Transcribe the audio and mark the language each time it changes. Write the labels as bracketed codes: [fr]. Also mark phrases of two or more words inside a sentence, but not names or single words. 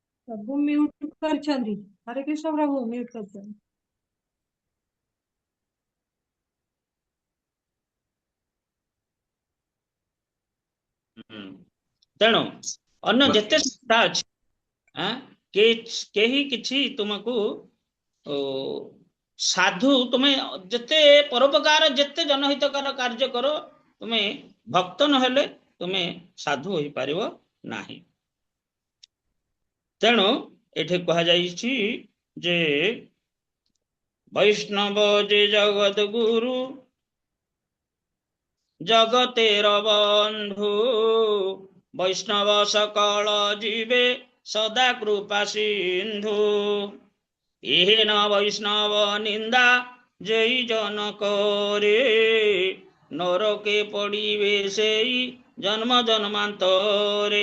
[or] ପ୍ରଭୁ ମ୍ୟୁଟ କରିଛନ୍ତି। ହରେ କୃଷ୍ଣ ପ୍ରଭୁ ମ୍ୟୁଟ କରିଛନ୍ତି। ତେଣୁ ଅନ୍ୟ ଯେତେ ସଂସ୍ଥା ଅଛି କେହି କିଛି ତୁମକୁ ସାଧୁ ତୁମ୍ଭେ ଯେତେ ପରୋପକାର ଯେତେ ଜନହିତକର କାର୍ଯ୍ୟ କର ତୁମ୍ଭେ ଭକ୍ତ ନହେଲେ ତୁମ୍ଭେ ସାଧୁ ହୋଇ ପାରିବ ନାହିଁ। ତେଣୁ ଏଠେ କହା ଯାଇଛି ଯେ [bn] বৈষ্ণব যে জগত গুরু জগতের বন্ধু বৈষ্ণব সকল জীবে সদা কৃপা সিন্ধু এহেন বৈষ্ণব নিন্দা জয় জন করে নরকে পড়িবে সেই জন্ম জন্মান্তরে।